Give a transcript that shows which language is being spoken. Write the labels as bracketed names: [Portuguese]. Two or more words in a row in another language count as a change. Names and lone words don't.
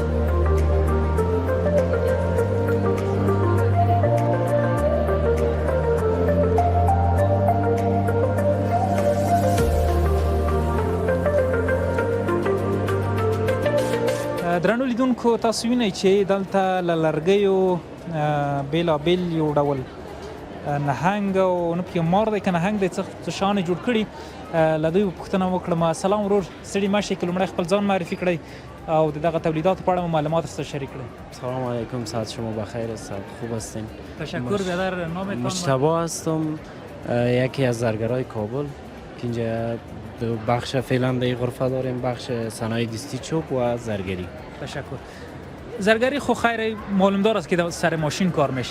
[Pashto] درنو لیدونکو تاسو وینئ چې دلته له لرګیو بېلابېل یو ډول نهنګ او نه پکې مار دی که نهنګ دی څه شیان یې جوړ کړي. له دوی به پوښتنه وکړم. سلام ورور، ستړي مه شئ که لومړی خپل ځان معرفي کړئ او د دغه تولیداتو په اړه مو معلومات سره شریک کړئ. [Persian] سلام علیکم، ساعت شما بخیر است، خوب هستین؟ تشکر برادر. نامتان؟ مجتبی هستم، یکی از زرگرای کابل که اینجا دو بخش فعلا در غرفه داریم، بخش صنایع دستی چوب و زرگری. تشکر. زرگری خو خیر معلومدار است که سر ماشین کار میشه.